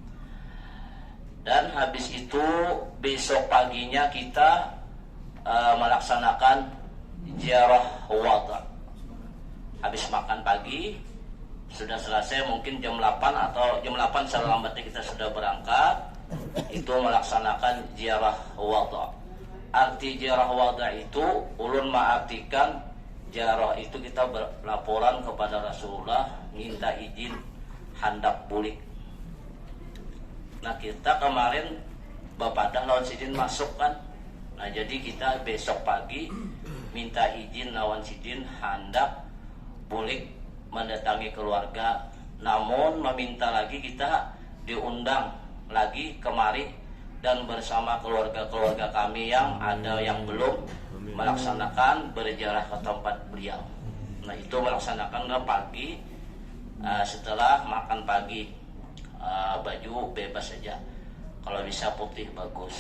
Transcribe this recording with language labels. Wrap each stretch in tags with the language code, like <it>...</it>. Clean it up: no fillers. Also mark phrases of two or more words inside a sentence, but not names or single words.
<id>Dan habis itu besok paginya kita melaksanakan ziarah wada. Habis makan pagi sudah selesai, mungkin jam 8 atau jam 8 selambatnya kita sudah berangkat. Itu melaksanakan ziarah wada.</id> <bjn>Arti ziarah wada itu ulun mengartikan ziarah itu kita berlaporan kepada Rasulullah, minta izin hendak bulik. Nah, kita kemarin bapadah lawan sidin masuk kan. Nah, jadi kita besok pagi minta izin lawan sidin hendak bulik mendatangi keluarga.</bjn> <id>Namun meminta lagi kita diundang lagi kemari dan bersama keluarga-keluarga kami yang ada yang belum melaksanakan berziarah ke tempat beliau. Nah, itu melaksanakan pagi setelah makan pagi. Baju bebas saja, kalau bisa putih bagus.</id>